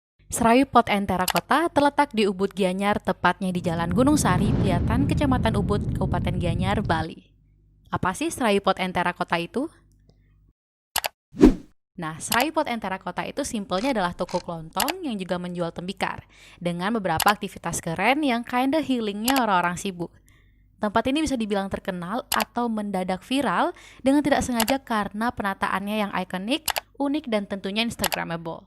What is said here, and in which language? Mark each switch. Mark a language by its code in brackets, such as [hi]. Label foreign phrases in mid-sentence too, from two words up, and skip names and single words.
[id] Serayu Pot and Terakota terletak di Ubud Gianyar, tepatnya di Jalan Gunung Sari, Piatan, Kecamatan Ubud, Kabupaten Gianyar, Bali. Apa sih Serayu Pot and Terakota itu? Nah, Serayu Pot and Terakota itu simpelnya adalah toko kelontong yang juga menjual tembikar dengan beberapa aktivitas keren yang [en] kinda healingnya [id] orang-orang sibuk. Tempat ini bisa dibilang terkenal atau mendadak viral dengan tidak sengaja karena penataannya yang ikonik, unik, dan tentunya instagramable.